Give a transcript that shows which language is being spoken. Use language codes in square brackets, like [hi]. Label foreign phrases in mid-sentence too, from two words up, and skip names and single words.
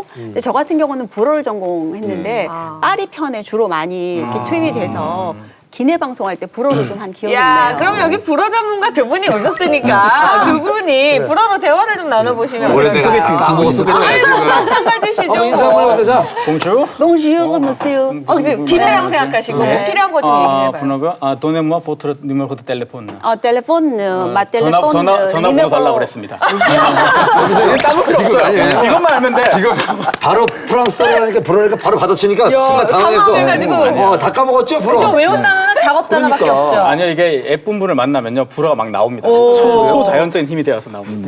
[ko] 근데 저 같은 경우는 불어를 전공했는데 파리 편에 주로 많이 이렇게 투입이 돼서 기내 방송할 때 불어로 좀 한 기억이 야, 있네요. 그럼 여기 불어 전문가 두 분이 오셨으니까 두 분이 불어로 대화를 좀 나눠보시면 소개팅 어떨까요? 아유, 마찬가지시죠. 한번 인사 한번 해보세요. 자, 봉주. [fr] Bonjour, monsieur. [ko] 지금 기내라고 생각하시고 네. 필요한 거 좀 얘기해봐요. [fr] 번호가 donnez-moi votre numéro de téléphone. téléphone, ma téléphone. [ko] 전화번호 달라고 그랬습니다. 여기서 따로 필요 없어요. 이것만 알면 돼. 지금 바로 프랑스어라니까 불어니까 바로 받아치니까 순간 당황해가지고. 당황해서 다 까먹었죠, 불어. 좀 외운 단어는 작업 단어밖에 없죠. 아니요, 이게 앱분분을 만나면요 불어가 막 나옵니다. 초자연적인 힘이 되어서 나옵니다.